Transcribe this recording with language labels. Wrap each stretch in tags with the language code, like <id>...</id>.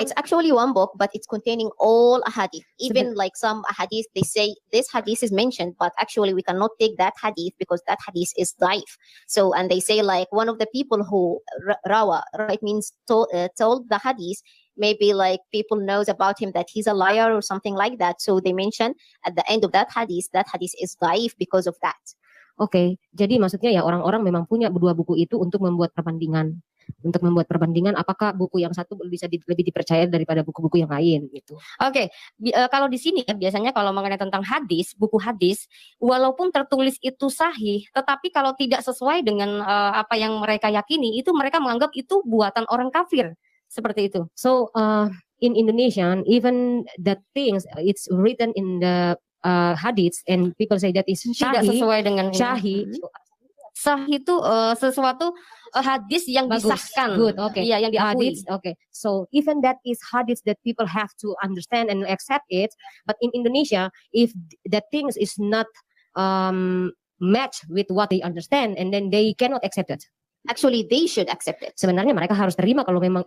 <en>It's actually one book, but it's containing all ahadith. Even like some ahadith, they say this hadith is mentioned, but actually we cannot take that hadith because that hadith is daif. So, and they say like one of the people who rawa, it means told the hadith, maybe like people knows about him that he's a liar or something like that. So they mention at the end of that hadith is daif because of that.</en> <id>Oke, jadi maksudnya ya orang-orang memang punya dua buku itu untuk membuat perbandingan. Untuk membuat perbandingan apakah buku yang satu bisa lebih dipercaya daripada buku-buku yang lain gitu. Oke, kalau di sini biasanya kalau mengenai tentang hadis, buku hadis, walaupun tertulis itu sahih, tetapi kalau tidak sesuai dengan apa yang mereka yakini, itu mereka menganggap itu buatan orang kafir, seperti itu.</id> <en>So in Indonesian, even the things it's written in the hadits and people say that is</en> <id>tidak sesuai dengan sahih. Sahih itu sesuatu hadis yang disahkan.</id> <en>Good, okay.</en> <id>Iya, yang diakui.</id> <en>Hadits, okay. So even that is hadits that people have to understand and accept it. But in Indonesia, if the things is not match with what they understand, and then they cannot accept it. Actually, they should accept it.</en> <id>Sebenarnya mereka harus terima kalau memang</id>